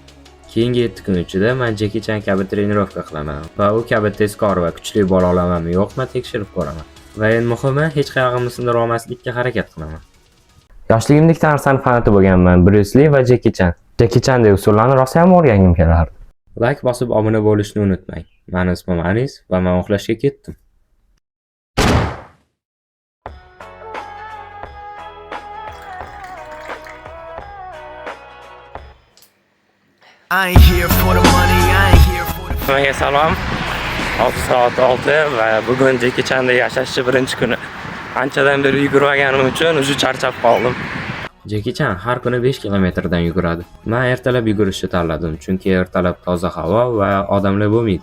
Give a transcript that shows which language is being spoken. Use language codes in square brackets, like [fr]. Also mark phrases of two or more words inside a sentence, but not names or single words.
[uz] Keyingi 7 kun ichida men Jeki Chan kabi trenirovka qilaman va u kabi tezkor va kuchli bo'la olamanmi yo'qmi tekshirib ko'raman. Va eng muhimi, hech qayog'imni sindirib olmaslikka harakat qilaman. Yoshligimda ikkita narsani fanati bo'lganman: Bruce Lee va Jeki Chan. Jeki Chandek usullarni rosa ham o'rgangim kelardi. Like bosib obuna bo'lishni unutmang. Meni ismim Anis va men uxlashga ketdim. [en] I ain't here for the money, I ain't here for the... [uz] Hammaga salom. Hozir soat 6 va bugun Jeki Chanda yashashchi birinchi kuni. Anchadan beri yugurmaganim uchun o'zi charchab qoldim. Jeki Chan har kuni 5 kilometrdan yuguradi. Men ertalab yugurishni tanladim, chunki ertalab toza havo va odamlar bo'lmaydi.